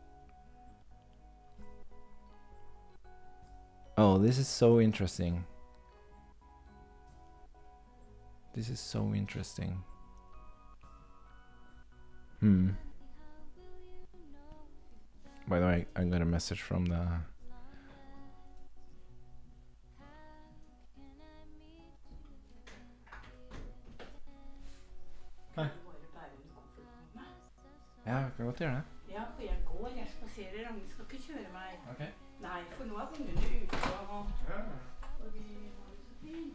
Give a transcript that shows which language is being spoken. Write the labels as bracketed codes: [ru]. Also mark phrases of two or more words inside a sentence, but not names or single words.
[en] Oh, this is so interesting. This is so interesting. By the way, I got a message from the... [no] Hei. Ja, jeg kan godt gjøre det. Ja, for jeg går, jeg spaserer, og vi skal ikke kjøre meg. Ok. Nei, for nå er ungene ute, og vi har det så fint.